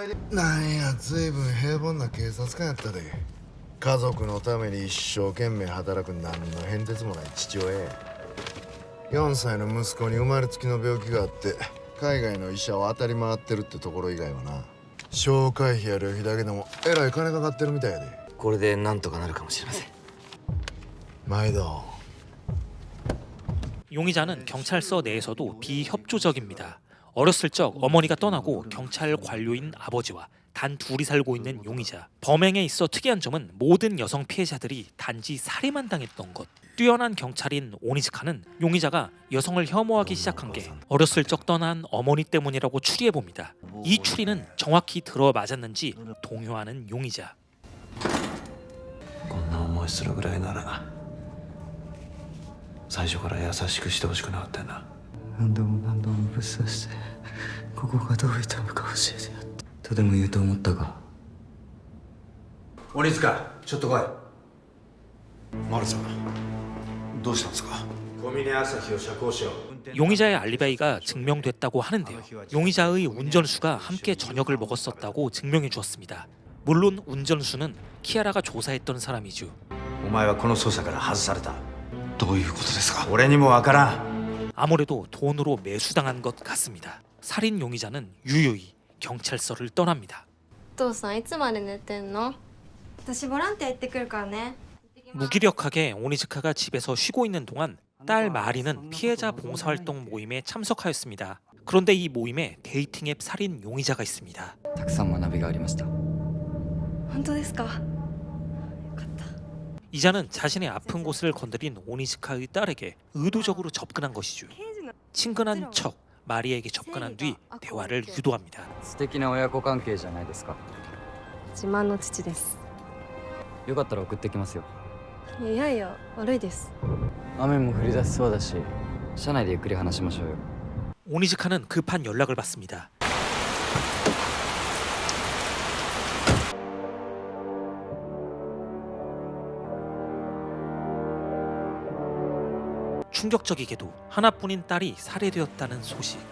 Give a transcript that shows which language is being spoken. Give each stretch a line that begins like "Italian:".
Japanese: なんや随分平凡な警察官やったで家族のために一生懸命働く何の変哲もない父親や4歳の息子に生まれつきの病気があって海外の医者を当たり回ってるってところ以外はな紹介費や旅費だけでもえらい金かかってるみたいやでこれでなんとかなるかもしれません毎度
Korean: 용의자는 경찰서 내에서도 비협조적입니다. 어렸을 적 어머니가 떠나고 경찰 관료인 아버지와 단 둘이 살고 있는 용의자. 범행에 있어 특이한 점은 모든 여성 피해자들이 단지 살해만 당했던 것. 뛰어난 경찰인 오니즈카는 용의자가 여성을 혐오하기 시작한 게 어렸을 적 떠난 어머니 때문이라고 추리해봅니다. 이 추리는 정확히 들어맞았는지 동요하는 용의자.
Japanese: こんな思いするぐらいなら最初から優しくしてほしくなかったよな何度も何度もぶっ刺してここがどう痛むか教えてやってとでも言うと思ったか鬼塚ちょっと来い丸さんどうしたんですか小峰朝日を釈放しよう
Korean: 용의자의 알리바이가 증명됐다고 하는데요. 용의자의 운전수가 함께 저녁을 먹었었다고 증명해 주었습니다. 물론 운전수는 키아라가 조사했던 사람이죠.
Japanese: お前はこの捜査から外されたどういうことですか俺にもわからん
Korean: 아무래도 돈으로 매수당한 것 같습니다. 살인 용의자는 유유히 경찰서를 떠납니다.
Japanese: お父さんいつまで寝てんの？私ボランティア行ってくるからね。
Korean: 무기력하게 오니즈카가 집에서 쉬고 있는 동안 딸 마리는 피해자 봉사활동 모임에 참석하였습니다. 그런데 이 모임에 데이팅 앱 살인 용의자가 있습니다.
Japanese: たくさん学びがありました本当ですか？
Korean: 이자는 자신의 아픈 곳을 건드린 오니즈카의 딸에게 의도적으로 접근한 것이죠. 친근한 척 마리에게 접근한 뒤 대화를 유도합니다.
Japanese: 素敵な親子関係じゃないですか自慢の父です。よかったら送ってきますよいやいや悪いです。雨も降り出しそうだし車内でゆっくり話しましょうよ
Korean: 오니즈카는 급한 연락을 받습니다. 충격적이게도 하나뿐인 딸이 살해되었다는 소식.